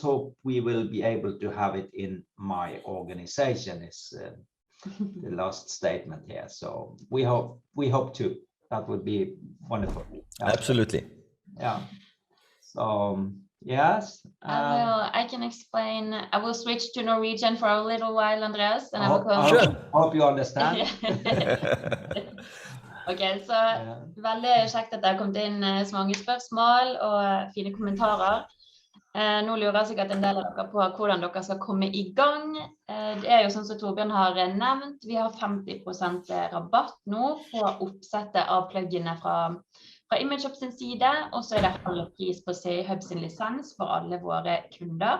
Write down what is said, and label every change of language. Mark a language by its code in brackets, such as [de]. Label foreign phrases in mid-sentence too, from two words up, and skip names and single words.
[en] Hope we will be able to have it in my organization is the last statement here. So we hope to. That would be wonderful. Absolutely. Yeah. So yes. I can explain. I will switch to Norwegian for a little while, Andreas, and I will come. Sure. Hope you understand. [no] Ok, så veldig kjekt at det har kommet inn så mange spørsmål og fine kommentarer. Nå lurer sikkert en del av dere på hvordan dere skal komme i gang. Det er jo sånn som Torbjørn har nevnt, vi har 50% rabatt nå på oppsettet av pluginene fra ImageShop sin side, og så er det halv pris på CA Hub sin lisens for alle våre kunder.